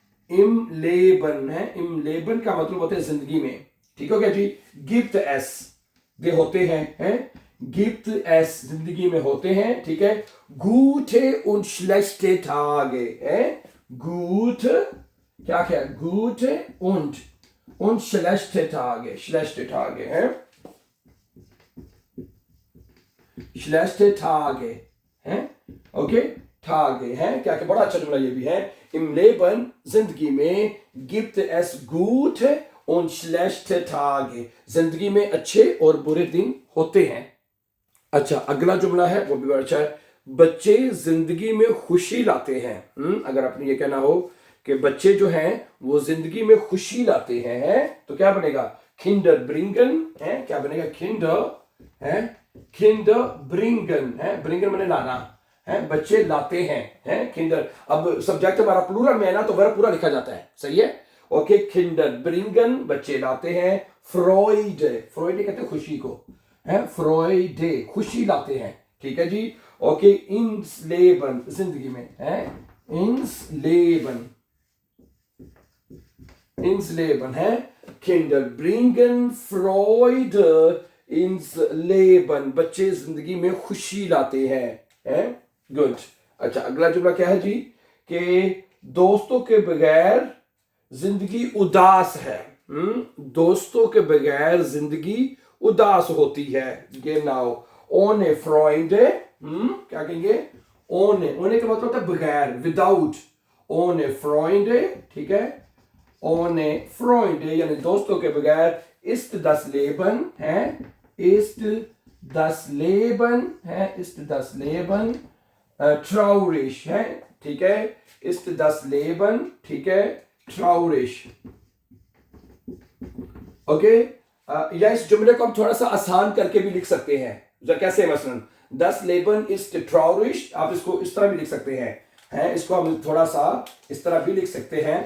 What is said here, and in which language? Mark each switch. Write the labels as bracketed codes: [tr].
[de] इम लेबन है। [hi] इम लेबन का मतलब होता है जिंदगी में। ठीक हो गया जी। गिफ्ट एस दे होते हैं, गिफ्ट एस जिंदगी में होते हैं। ठीक है। [de] गूटे उन schlechte Tage है। [hi] गूट क्या क्या? [de] गूटे und schlechte Tage, schlechte Tage है। schlechte Tage है। [hi] ओके, Tage है। क्या क्या? बड़ा अच्छा जुमला ये भी है। [de] Im Leben [hi] जिंदगी में [de] gibt es gute und schlechte Tage, [hi] जिंदगी में अच्छे और बुरे दिन होते हैं। अच्छा, अगला जुमला है वो भी बड़ा अच्छा है। बच्चे जिंदगी में खुशी लाते हैं। अगर आपने ये कहना हो कि बच्चे जो हैं वो जिंदगी में खुशी लाते हैं, तो क्या बनेगा? [de] Kinder bringen है। [hi] क्या बनेगा? Kinder है। [de] Kinder bringen है। bringen [hi] मैंने लाना है, बच्चे लाते हैं [de] Kinder। [hi] अब सब्जेक्ट हमारा प्लूरल में है ना, तो वर्ब पूरा लिखा जाता है। सही है। ओके, [de] Kinder bringen [hi] बच्चे लाते हैं। [de] Freude, Freude [hi] कहते हैं खुशी को, है। [de] Freude [hi] खुशी लाते हैं। ठीक है जी। ओके, [de] ins Leben [hi] जिंदगी में है। [de] ins Leben, ins Leben है। Kinder bringen Freude ins Leben, [hi] बच्चे जिंदगी में खुशी लाते हैं। गुड। अच्छा, अगला जुमला क्या है जी कि दोस्तों के बगैर जिंदगी उदास है। दोस्तों के बगैर जिंदगी उदास होती है। [de] Genau, ohne Freunde, [hi] क्या कहेंगे? [de] ohne [hi] का मतलब होता है बगैर, विदाउट। [de] ohne Freunde, ठीक है, ohne Freunde [hi] यानी दोस्तों के बगैर [de] ist das Leben है, ist das Leben है, ist das Leben traurig है। [hi] ठीक है, [de] ist das Leben, [hi] ठीक है, [de] traurig। [hi] ओके, या इस जुमले को हम थोड़ा सा आसान करके भी लिख सकते हैं। कैसे? मसलन [de] das Leben ist traurig, [hi] आप इसको इस तरह भी लिख सकते हैं, इसको हम थोड़ा सा इस तरह भी लिख सकते हैं।